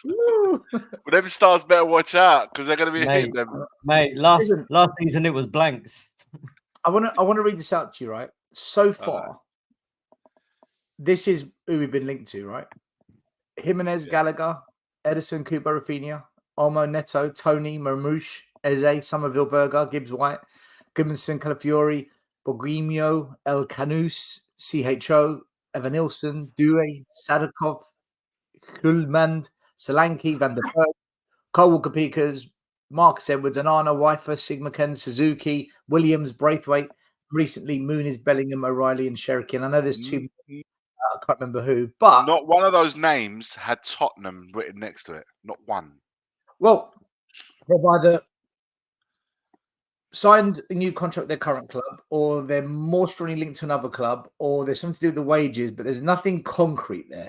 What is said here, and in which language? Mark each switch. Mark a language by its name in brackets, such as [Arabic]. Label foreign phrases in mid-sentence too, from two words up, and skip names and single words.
[English] Well, them stars better watch out because they're going to be hitting them. Mate, last season it was blanks. I want to read this out to you, right? So far, this is who we've been linked to, right? Gimenez, Gallagher, Edison, Cooper, Rafinha, Olmo, Neto, Toney, Marmouche, Eze, Somerville, Berger, Gibbs, White, Goodmanson, Calafiori, Borghimio, El Canus, CHO, Evan Nilsson, Due, Sadikov, Hulmand, Solanke, Van der Berg, Cole Walker-Peters, Marcus Edwards, Anana, Weifer, Sigma Ken, Suzuki, Williams, Braithwaite, recently Muniz, Bellingham, O'Reilly, and Sherikin. I know there's two. I can't remember who, but not one of those names had Tottenham written next to it. Not one. Well, they've either signed a new contract with their current club, or they're more strongly linked to another club, or there's something to do with the wages, but there's nothing concrete there.